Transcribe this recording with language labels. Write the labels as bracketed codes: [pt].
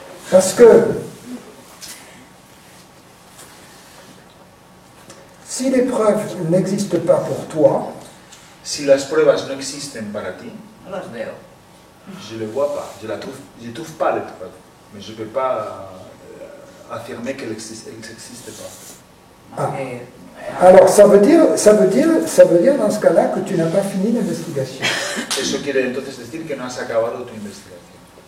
[fr] Parce que si les preuves n'existent pas pour toi, [es] Si las pruebas no existen para ti, No las veo. [fr] je ne les vois pas, je ne trouve pas les preuves, mais je ne peux pas affirmer qu'elles n'existent pas. Ah. [es] Porque, [fr] alors ça veut dire dans ce cas-là que tu n'as pas fini l'investigation. [es] Eso quiere entonces decir que no has acabado tu investigación.